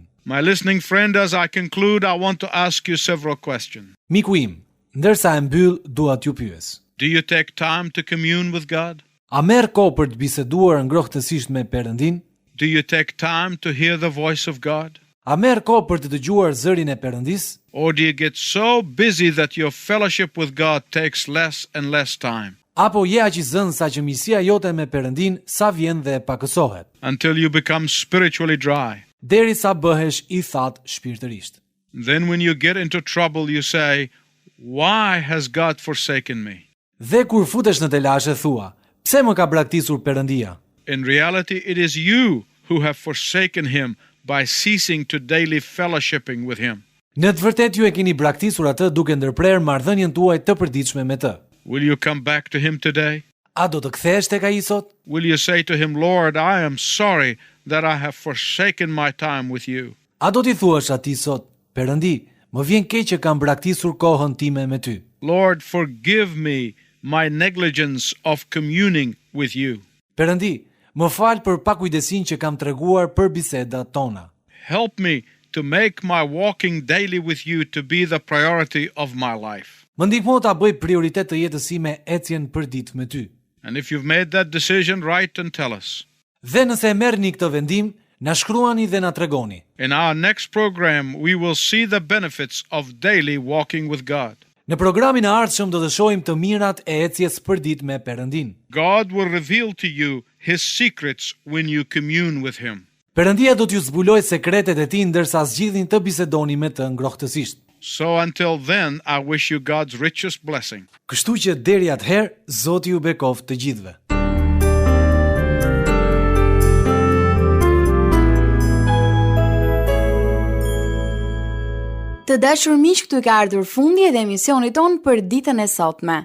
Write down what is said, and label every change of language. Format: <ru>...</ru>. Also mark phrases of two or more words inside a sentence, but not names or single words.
<en>My listening friend, as I conclude, I want to ask you several questions.</en> <sq>Miku im, ndërsa e mbyll, dua t'ju pyes.</sq> <en>Do you take time to commune with God?</en> <sq>A merr kohë për të biseduar ngrohtësisht me Perëndin?</sq> <en>Do you take time to hear the voice of God?</en> <sq>A merr kohë për të dëgjuar zërin e Perëndis?</sq> <en>Or do you get so busy that your fellowship with God takes less and less time</en> <sq>Apo je aq i zënë sa që miqësia jote me Perëndin sa vjen dhe pakësohet,</sq> <en>until you become spiritually dry?</en> <sq>derisa bëhesh i thatë shpirtërisht.</sq> <en>Then when you get into trouble, you say, why has God forsaken me?</en> <sq>Dhe kur futesh në telashe thua, pse më ka braktisur Perëndia?</sq> <en>In reality, it is you who have forsaken him by ceasing to daily fellowshipping with him.</en> <sq>Në të vërtetë ju e keni braktisur atë duke ndërprerë marrëdhënien tuaj të përditshme me të.</sq> <en>Will you come back to him today?</en> <sq>A do të kthehesh tek ai sot?</sq> <en>Will you say to him, Lord, I am sorry that I have forsaken my time with you?</en> <sq>A do t'i thuash atij sot, Perëndi, më vjen keq që kam braktisur kohën time me ty.</sq> <en>Lord, forgive me my negligence of communing with you.</en> <sq>Perëndi, më fal për pakujdesin që kam treguar për bisedat tona.</sq> <en>Help me to make my walking daily with you to be the priority of my life.</en> <sq>Më ndihmo ta bëj prioritet të jetës sime ecjen përditshme me ty.</sq> <en>And if you've made that decision, write and tell us.</en> <sq>Dhe nëse e merrni këtë vendim, na shkruani dhe na tregoni.</sq> <en>In our next program, we will see the benefits of daily walking with God.</en> <sq>Në programin e ardhshëm do të shohim të mirat e ecjes përditshme me Perëndin.</sq> <en>God will reveal to you his secrets when you commune with him.</en> <sq>Perëndia do t'ju zbulojë sekretet e tij ndërsa zgjidhni të bisedoni me të ngrohtësisht.</sq> <en>So until then, I wish you God's richest blessing.</en> <sq>Kështu që deri atëherë, Zoti ju bekoft të gjithëve. Të dashur miq, këtu ka ardhur fundi edhe emisionit ton për ditën e sotme.</sq>